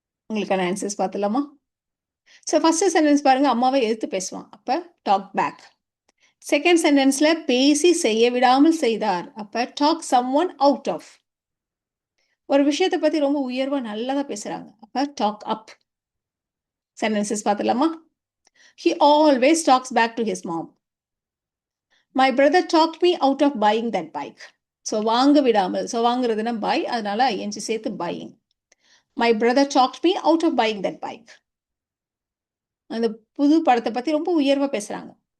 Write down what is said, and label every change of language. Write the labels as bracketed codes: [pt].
[ta] உங்களுக்கான answers பார்த்துலாமா? So first sentence பாருங்கள், அம்மாவை எதிர்த்து பேசுவான். அப்போ டாக் பேக். செகண்ட் சென்டென்ஸ்ல பேசி செய்ய விடாமல் செய்தார். அப்ப டாக் சம்ஒன் அவுட் ஆஃப். ஒரு விஷயத்தை பத்தி ரொம்ப உயர்வா நல்லதா பேசுறாங்க. அப்ப talk up. Sentences பார்த்துலாமா? [en] He always talks back to his mom. My brother talked me out of buying that bike. [ta] So வாங்க விடாமல். ஸோ வாங்குறதுனா buy, அதனால ஐஎன்ஜி சேர்த்து buying. [en] My brother talked me out of buying that bike. [ta] அந்த புது படத்தை பத்தி ரொம்ப உயர்வா பேசுறாங்க.